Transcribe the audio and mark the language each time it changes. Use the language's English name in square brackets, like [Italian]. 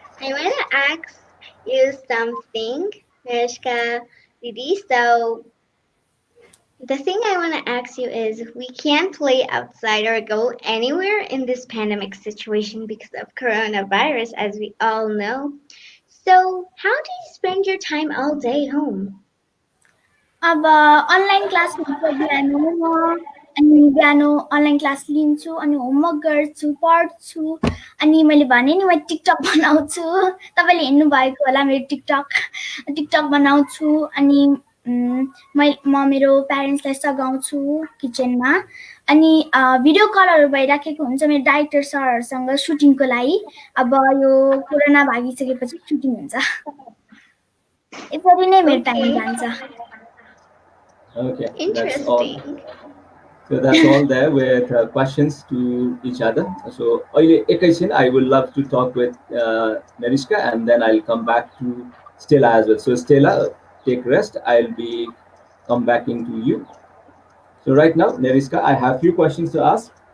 [English] I want to ask you something, Neriska Didi. So the thing I want to ask you is we can't play outside or go anywhere in this pandemic situation because of coronavirus, as we all know. So, how do you spend your time all day home? [Nepali] अब online class हुन्छ बिहान अनि बिहान online class लिन्छु अनि homework गर्छु पढ्छु अनि मैले भने नि म टिकटक बनाउँछु तपाईँले हेर्नु भएको होला मेरो टिकटक बनाउँछु अनि म मेरो प्यारेन्ट्सलाई सघाउँछु किचनमा अनि भिडियो कलहरू भइराखेको हुन्छ मेरो डाइरेक्टर सरहरूसँग सुटिङको लागि अब यो कोरोना भागिसकेपछि सुटिङ हुन्छ यसरी नै मेरो टाइम [English] Okay, [Nepali] जान्छ [English] Okay, that's all. interesting. So that's all there with questions to each other. So अहिले I would love to talk with Neriska, and then I'll come back to Stella as well. So Stella, take rest. I'll be come back into you. So right now, Neriska, I have few questions to ask.